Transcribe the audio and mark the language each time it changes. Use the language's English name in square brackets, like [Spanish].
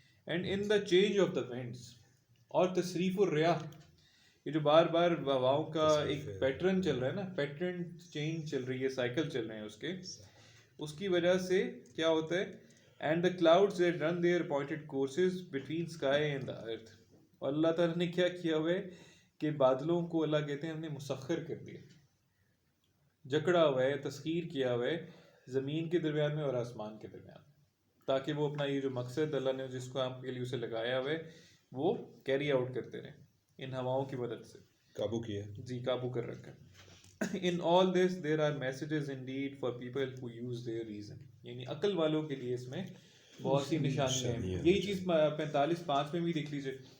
[English] and in the change of the winds، [Urdu] اور [Arabic] تصریف الریاح، [Urdu] یہ جو بار بار ہواؤں کا ایک پیٹرن چل رہا ہے نا، پیٹرن چینج چل رہی ہے، سائیکل چل رہے ہیں اس کی وجہ سے کیا ہوتا ہے؟ [English] and the clouds that run their appointed courses between sky and the earth, [Urdu] اور اللہ تعالیٰ نے کیا کیا ہوا ہے کہ بادلوں کو اللہ کہتے ہیں ہم نے مسخر کر دیا، جکڑا ہوا ہے، تسخیر کیا ہوا ہے زمین کے درمیان میں اور آسمان کے درمیان، تاکہ وہ اپنا یہ جو مقصد اللہ نے جس کو ہم کے لیے اسے لگایا ہوا ہے وہ کیری آؤٹ کرتے رہیں ان ہواؤں کی مدد سے. قابو کیا. جی قابو کر رکھا. [English] In all this there are messages indeed for people who use their reason، [Urdu] یعنی عقل والوں کے لیے اس میں بہت سی نشانیاں ہیں. یہی چیز 45:5 میں بھی دیکھ لیجیے.